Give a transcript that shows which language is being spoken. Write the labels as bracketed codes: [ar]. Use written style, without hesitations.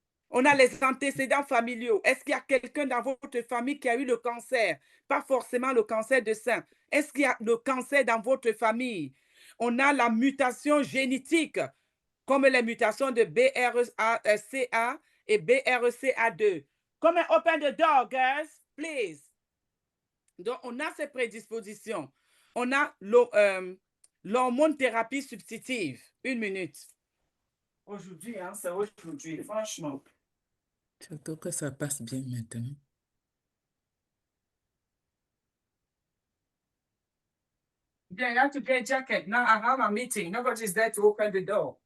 [fr] On a les antécédents familiaux. Est-ce qu'il y a quelqu'un dans votre famille qui a eu le cancer? Pas forcément le cancer de sein. Est-ce qu'il y a le cancer dans votre famille? On a la mutation génétique, comme les mutations de BRCA et BRCA2. [en] Come and open the door, girls, please. [fr] Donc, on a ces prédispositions. On a l'hormone thérapie substitutive. 1 minute. Aujourd'hui, hein, c'est aujourd'hui, franchement. Surtout que ça passe bien maintenant. [en] Yeah, you have to get a jacket. Now I have a meeting. Nobody's there to open the door.